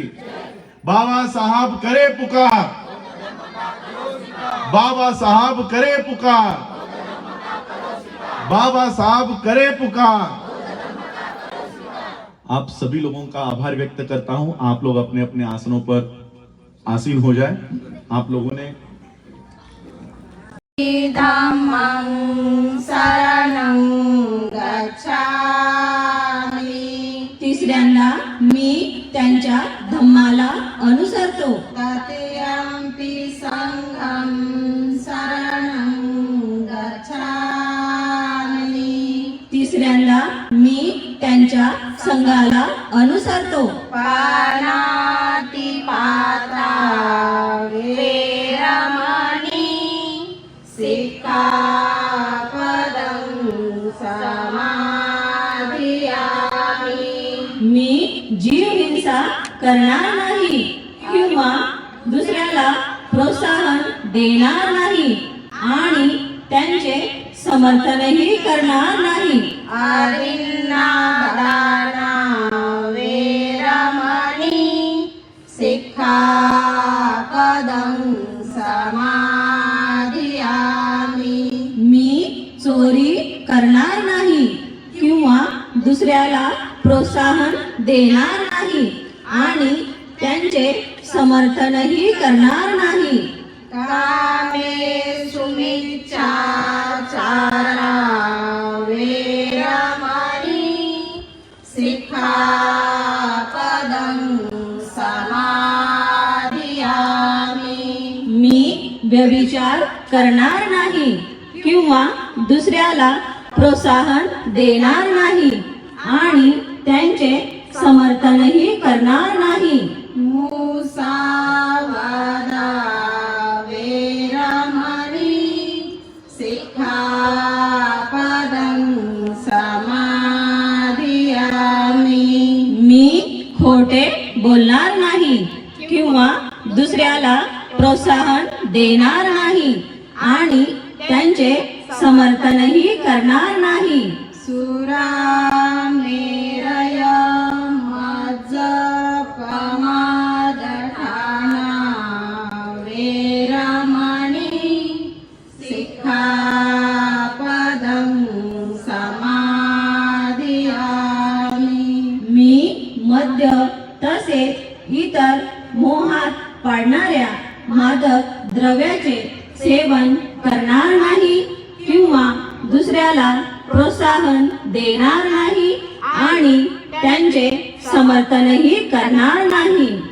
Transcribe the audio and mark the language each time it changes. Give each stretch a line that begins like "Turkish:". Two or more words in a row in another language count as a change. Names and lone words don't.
Hindi: बाबा साहब करे पुकार, बाबा साहब करे पुकार, बाबा साहब करे पुकार। आप सभी लोगों का आभार व्यक्त करता हूं। आप लोग अपने अपने आसनों पर आसीन हो जाए। आप लोगों ने
Pali: धम्मं शरणं गच्छामि।
Marathi: तिसऱ्यांदा मी त्यांच्या धम्माला अनुसरतो।
Pali: तृतीयंपि संघं शरणं गच्छामि।
Marathi: तिसऱ्यांदा मी त्यांच्या संघाला अनुसरतो।
Pali: पानातिपाता वेरमणि सिक्खापदं समाधियामि।
Marathi: मी जीव हिंसा करणार नाही किंवा दुसऱ्याला प्रोत्साहन देणार नाही आणि त्यांचे समर्थनही करणार नाही।
Pali: अदिन्नादाना वेरमणि सिक्खापदं समाधियामि।
Marathi: मी चोरी करणार नाही किंवा दुसऱ्याला प्रोत्साहन देणार नाही आणि त्यांचे समर्थनही करणार नाही।
Pali: कामेषु मिच्छाचारा वेरमणि सिक्खापदं समाधियामि।
Marathi: मी व्यभिचार करणार नाही किंवा दुसऱ्याला प्रोत्साहन देणार नाही आणि त्यांचे समर्थनही करणार नाही।
Pali: मुसावादा वेरमणि सिक्खापदं समाधियामि।
Marathi: मी खोटे बोलणार नाही किंवा दुसऱ्याला प्रोत्साहन देणार नाही आणि त्यांचे समर्थनही करणार नाही।
Pali: सुरामेरय मज्जपमादठाना वेरमणि सिक्खापदं समाधियामि।
Marathi: मी मद्य तसेच इतर मोहात पाडणाऱ्या मादक द्रव्याचे सेवन करणार नाही किंवा दुसऱ्याला प्रोत्साहन देणार नाही आणि त्यांचे समर्थनही करणार नाही।